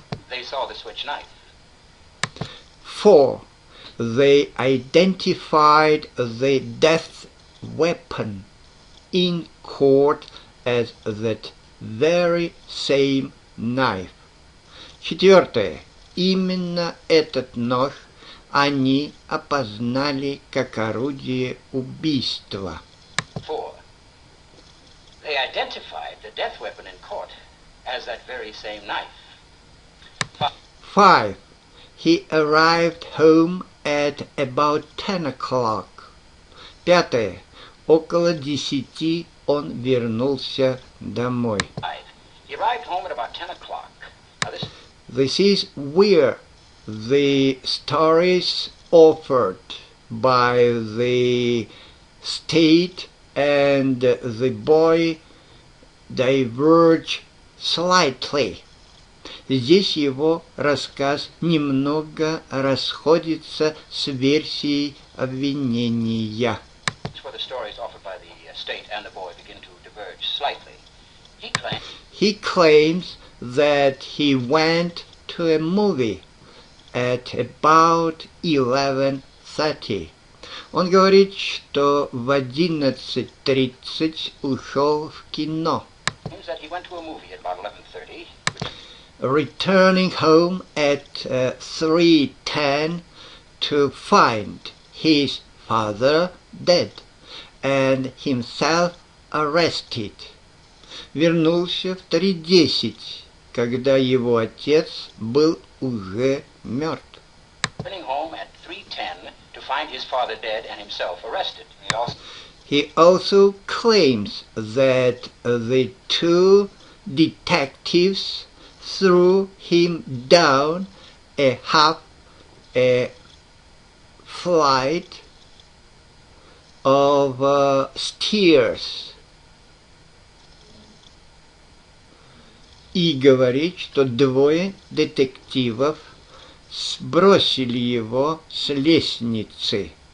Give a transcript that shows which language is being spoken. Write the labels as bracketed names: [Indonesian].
[English] they saw the switch knife. 4. They identified the death weapon in court as that very same knife. 4. [Russian] Именно этот нож они опознали как орудие убийства. [English] 4. They identified the death weapon in court as that very same knife. 5. He arrived home at about 10 o'clock. 5. [Russian] Около 10 он вернулся домой. [English] 5. He arrived home at about 10 o'clock. Now This is where the stories offered by the state and the boy diverge slightly. [Russian] Здесь его рассказ немного расходится с версией обвинения. [English] It's where the stories offered by the state and the boy begin to diverge slightly. He claims that he went to a movie at about 11:30. [Russian] Он говорит, что в 11:30 ушел в кино. [English] Claims that he went to a movie at about 11:30. Returning home at 3:10 to find his father dead and himself arrested. [Russian] Вернулся в 3:10, когда его отец был уже мертв. [English] Returning home at 3:10 to find his father dead and himself arrested. He also claims that the two detectives threw him down a flight of stairs. [Russian] И говорит, что двое детективов сбросили его с лестницы.